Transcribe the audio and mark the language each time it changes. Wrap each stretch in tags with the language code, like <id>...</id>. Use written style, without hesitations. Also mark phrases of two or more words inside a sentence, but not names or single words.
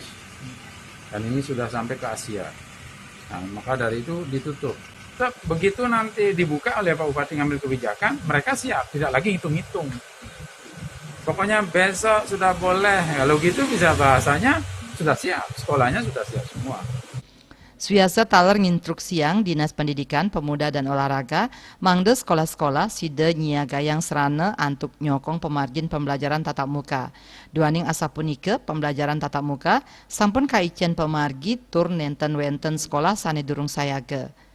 <id>Dan ini sudah sampai ke Asia. Nah, maka dari itu ditutup. Begitu nanti dibuka oleh Pak Bupati ngambil kebijakan, mereka siap, tidak lagi hitung-hitung. Pokoknya besok sudah boleh, kalau gitu bisa bahasanya sudah siap, sekolahnya sudah siap semua.</id> <ban>Suasa taler nginstruksiang Dinas Pendidikan, Pemuda dan Olahraga mangde sekolah-sekolah sida nyiagayang serana antuk nyokong pemargin</ban> <id>pembelajaran tatap muka.</id> <ban>Duaning asapunike</ban> <id>pembelajaran tatap muka</id> <ban>sampun kaicen pemargi tur nenten wenten sekolah sane durung sayage.</ban>